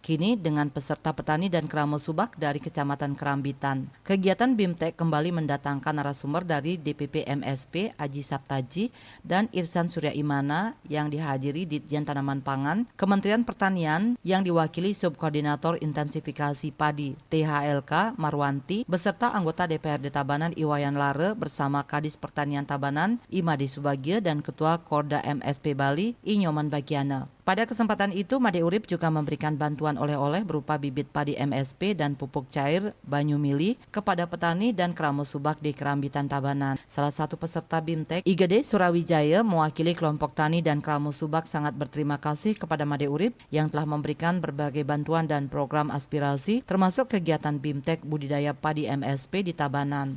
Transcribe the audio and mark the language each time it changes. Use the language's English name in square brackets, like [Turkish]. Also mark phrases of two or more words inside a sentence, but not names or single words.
[Indonesian] Kini dengan peserta petani dan Krama Subak dari Kecamatan Kerambitan. Kegiatan BIMTEK kembali mendatangkan narasumber dari DPP MSP Aji Saptaji dan Irsan Surya Imana yang dihadiri Ditjen Tanaman Pangan, Kementerian Pertanian yang diwakili Subkoordinator Intensifikasi Padi THLK Marwanti beserta anggota DPRD Tabanan Iwayan Lare bersama Kadis Pertanian Tabanan Imade Subagio dan Ketua Korda MSP Bali Inyoman Bagiana. Pada kesempatan itu, Made Urip juga memberikan bantuan oleh-oleh berupa bibit padi MSP dan pupuk cair Banyu Mili kepada petani dan Krama Subak di Kerambitan Tabanan. Salah satu peserta BIMTEK, IGD Surawijaya, mewakili kelompok tani dan Krama Subak sangat berterima kasih kepada Made Urip yang telah memberikan berbagai bantuan dan program aspirasi termasuk kegiatan BIMTEK budidaya padi MSP di Tabanan.